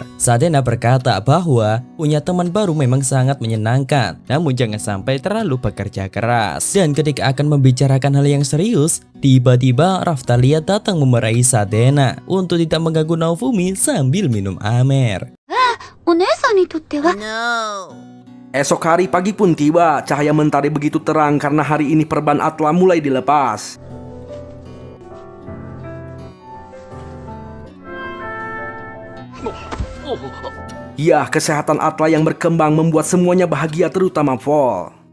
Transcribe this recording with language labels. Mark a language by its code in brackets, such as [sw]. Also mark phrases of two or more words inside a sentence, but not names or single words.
[id] Sadena berkata bahwa punya teman baru memang sangat menyenangkan, namun jangan sampai terlalu bekerja keras. Dan ketika akan membicarakan hal yang serius, tiba-tiba Raphtalia datang memarahi Sadena untuk tidak mengganggu Naofumi sambil minum amer. [ja] お姉さんにとっては [id] Esok hari pagi pun tiba, cahaya mentari begitu terang karena hari ini perban Atla mulai dilepas. Ya, kesehatan Atla yang berkembang membuat semuanya bahagia terutama Vol.